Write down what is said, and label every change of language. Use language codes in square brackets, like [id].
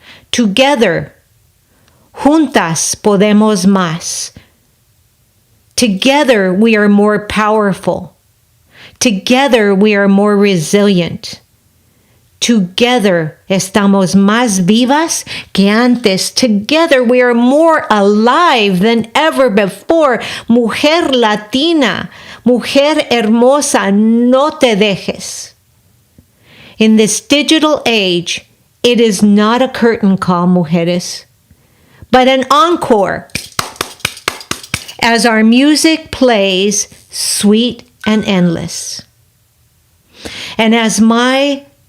[es] Together, juntas podemos más. [en] Together we are more powerful. Together we are more resilient. [es] Together estamos más vivas que antes. [en] Together we are more alive than ever before. [es] Mujer Latina, mujer hermosa, no te dejes. [en] In this digital age, it is not a curtain call, mujeres, but an encore as our music plays sweet and endless. And as my